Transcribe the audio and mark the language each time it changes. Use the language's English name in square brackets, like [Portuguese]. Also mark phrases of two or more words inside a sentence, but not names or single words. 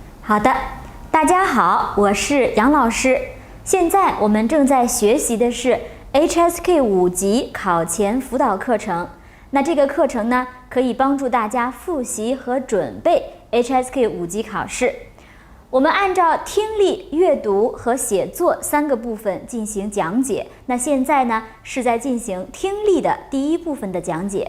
[Chinese] 好的，大家好，我是杨老師。現在我們正在學習的是 HSK 5 級考前輔導課程。那這個課程呢，可以幫助大家複習和準備 HSK 5級考試。我們按照聽力、閱讀和寫作3個部分進行講解。那現在呢，是在進行聽力的第一部分的講解。